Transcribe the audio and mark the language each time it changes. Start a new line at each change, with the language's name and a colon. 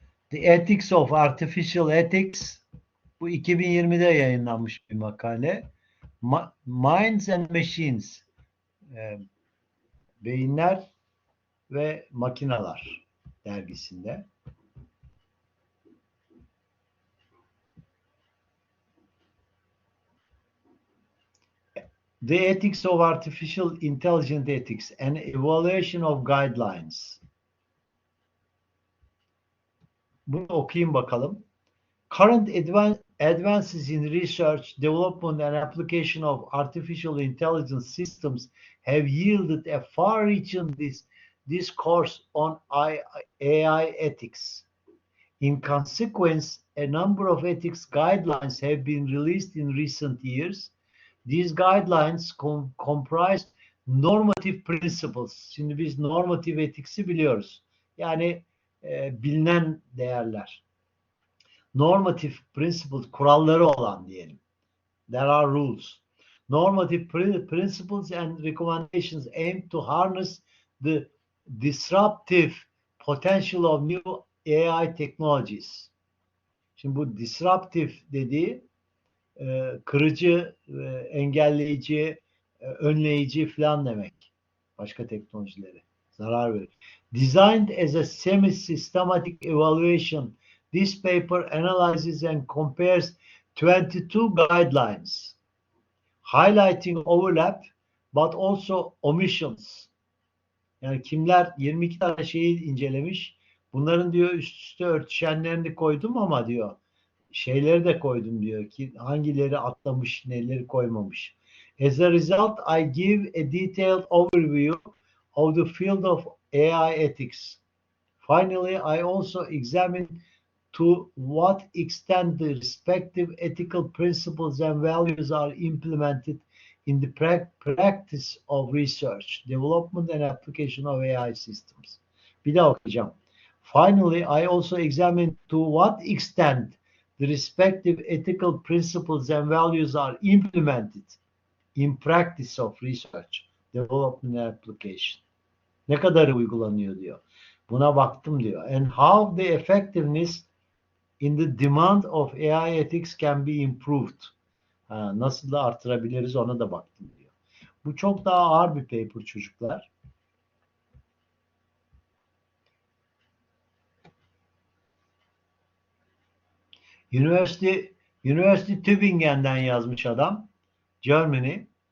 English: The Ethics of Artificial Ethics.
Turkish: Bu 2020'de yayınlanmış bir makale. Minds and Machines. Beyinler ve Makineler dergisinde.
English: The Ethics of Artificial Intelligent Ethics, an Evaluation of Guidelines.
Turkish: Bunu okuyayım bakalım.
English: Current advances in research, development and application of artificial intelligence systems have yielded a far-reaching discourse on AI ethics. In consequence, a number of ethics guidelines have been released in recent years. These guidelines comprise normative principles.
Turkish: Şimdi biz normative ethics'i biliyoruz. Yani bilinen değerler. Normative principles, kuralları olan diyelim.
English: There are rules. Normative principles and recommendations aim to harness the disruptive potential of new AI technologies.
Turkish: Şimdi bu disruptive dediği kırıcı, engelleyici, önleyici falan demek. Başka teknolojileri. Zarar verir.
English: Designed as a semi-systematic evaluation, this paper analyzes and compares 22 guidelines, highlighting overlap but also omissions.
Turkish: Yani kimler 22 tane şeyi incelemiş. Bunların diyor üst üste örtüşenlerini koydum ama diyor şeyleri de koydum diyor ki hangileri atlamış, neleri koymamış.
English: As a result, I give a detailed overview of the field of AI ethics. Finally, I also examine to what extent the respective ethical principles and values are implemented in the practice of research, development and application of AI systems.
Turkish: Bir daha okuyacağım.
English: Finally, I also examine to what extent the respective ethical principles and values are implemented in practice of research, development and application.
Turkish: Ne kadar uygulanıyor diyor. Buna baktım diyor.
English: And how the effectiveness in the demand of AI ethics can be improved.
Turkish: Nasıl da artırabiliriz ona da baktım diyor. Bu çok daha ağır bir paper çocuklar. University Tübingen'den yazmış adam. Germany.